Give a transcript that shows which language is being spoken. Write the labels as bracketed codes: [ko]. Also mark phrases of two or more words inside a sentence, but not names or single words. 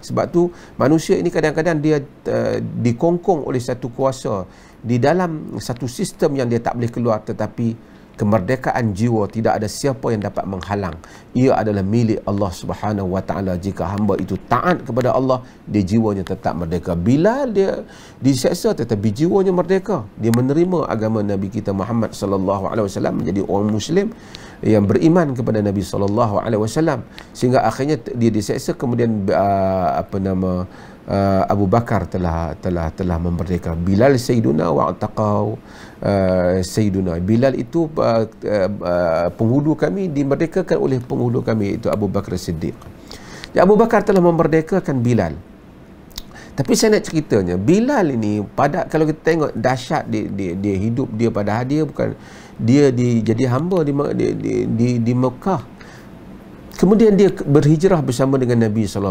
[ms] Sebab tu manusia ini kadang-kadang dia dikongkong oleh satu kuasa di dalam satu sistem yang dia tak boleh keluar, tetapi kemerdekaan jiwa tidak ada siapa yang dapat menghalang. Ia adalah milik Allah [ar] سبحانه وتعالى. [ms] Jika hamba itu taat kepada Allah, dia jiwanya tetap merdeka. Bila dia diseksa tetapi jiwanya merdeka, dia menerima agama Nabi kita Muhammad [ar] صلى الله عليه وسلم, [ms] menjadi orang muslim yang beriman kepada Nabi [ar] صلى الله عليه وسلم, [ms] sehingga akhirnya dia diseksa, kemudian Abu Bakar telah memerdeka Bilal [ar] سيدنا وأعتقوا سيدنا. [ms] Bilal itu penghulu kami, dimerdekakan oleh penghulu kami, itu Abu Bakar Siddiq. Ya, Abu Bakar telah memerdekakan Bilal. Tapi saya nak ceritanya, Bilal ini kalau kita tengok dahsyat dia hidup dia, padahal dia bukan jadi hamba di Mekah. Kemudian dia berhijrah bersama dengan Nabi SAW.